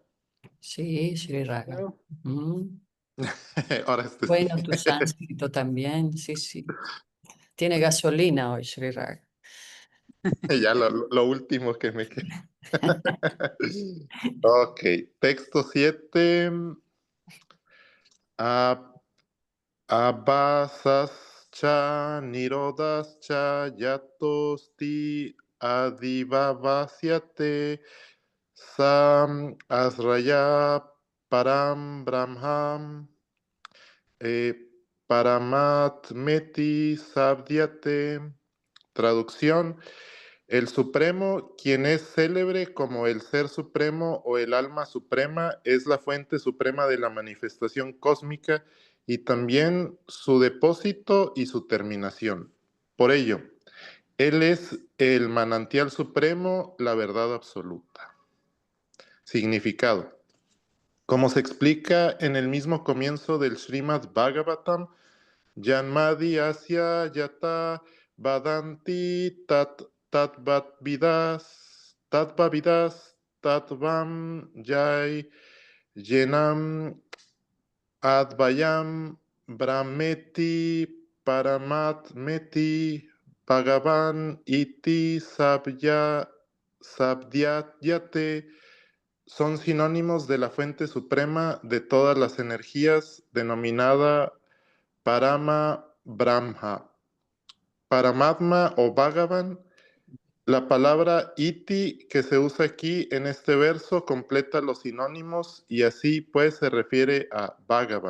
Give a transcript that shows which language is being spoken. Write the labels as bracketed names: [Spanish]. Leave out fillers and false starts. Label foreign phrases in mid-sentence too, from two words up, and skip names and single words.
[Spanish] Sí, Sri Raga. Claro. Ahora este sí. Bueno, tu sánscrito también, sí, sí. Tiene gasolina hoy, Sri Raga. Ya lo último que me queda. Ok, texto 7. [Sanskrit] Abhasascha nirodascha yatosti adivavasyate sam asraya param brahmam paramatmeti sabdyate. [Spanish] Traducción: el Supremo, quien es célebre como el Ser Supremo o el Alma Suprema, es la fuente suprema de la manifestación cósmica y también su depósito y su terminación. Por ello, Él es el manantial supremo, la verdad absoluta. Significado: como se explica en el mismo comienzo del Srimad Bhagavatam, [Sanskrit] Janmadi Asya Yata Vadanti Tatvavidas Tatvam Jai Yenam Advayam Brahmeti Paramatmeti Bhagavan Iti Sabdyate [Spanish] son sinónimos de la fuente suprema de todas las energías denominada Parama Brahma. Paramatma o Bhagavan. La palabra iti que se usa aquí en este verso completa los sinónimos y así pues se refiere a Bhagavan.